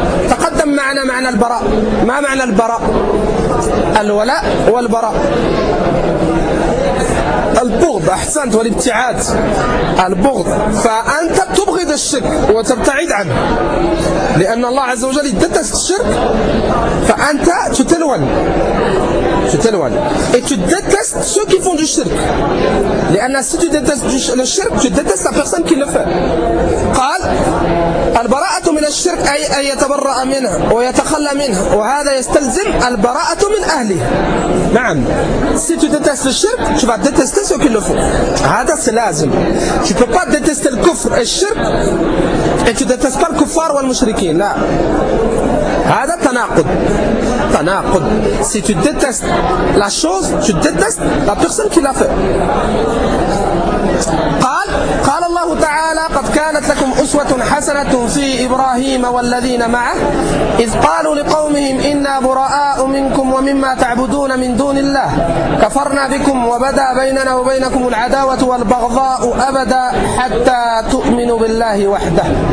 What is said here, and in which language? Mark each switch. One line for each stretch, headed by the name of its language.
Arabic: تقدم معنا معنى البراء, ما معنى البراء؟ الولاء والبراء, البغض. أحسنت, والابتعاد, البغض. فأنت تبغض الشرك وتبتعد عنه لأن الله عز وجل يدتس الشرك, فأنت تتلون. تتلون.
French: Et tu détestes ceux qui font du shirk. لأن si tu détestes le shirk, tu détestes la personne qui le fait.
Arabic: قال البراءة من الشرك أي أن يتبرأ منه ويتخلى منه, وهذا يستلزم البراءة من أهله. نعم.
French: Si tu détestes le shirk, tu vas détester ceux qui le font.
Arabic: هذا سلازم.
French: Tu peux pas détester le kufr et le shirk et tu détestes pas le kuffar ou le mushrikin.
Arabic: لا. هذا تناقض. تناقض.
French: Si tu détestes la chose, tu détestes la personne qui l'a fait.
Arabic: قال قال الله تعالى قد كانت لكم أسوة حسنة في إبراهيم والذين معه إذ قالوا لقومهم إنا براء منكم ومما تعبدون من دون الله كفرنا بكم وبدا بيننا وبينكم العداوة والبغضاء أبدا حتى تؤمنوا بالله وحده.